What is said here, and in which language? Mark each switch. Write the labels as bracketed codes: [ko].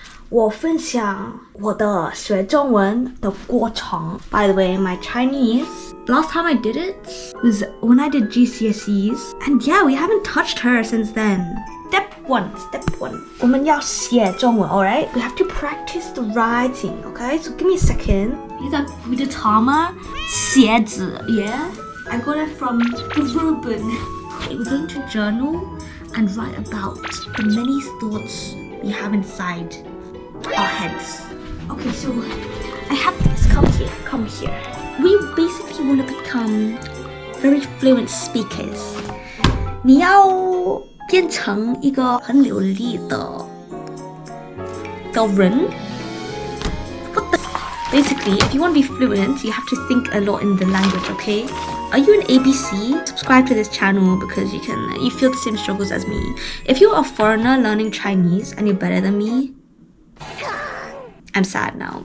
[zh] 我分享我的学中文的过程。 [en] By the way, my Chinese, last time I did it was when I did GCSEs. And yeah, we haven't touched her since then. Step one. [zh] 我们要写中文, [en] alright? We have to practice the writing, okay? So give me a second. These are Buddha-tama, [zh] 写字, [en] yeah? I got it from the Ruben. Okay, we're going to journal and write about the many thoughts we have inside our heads. Okay, so I have this. Come here. We basically want to become very fluent speakers. [zh] 你要变成一个很流利的人。 [en] What the? Basically, if you want to be fluent, you have to think a lot in the language, okay? Are you an ABC? Subscribe to this channel because you feel the same struggles as me. If you're a foreigner learning Chinese and you're better than me, I'm sad now.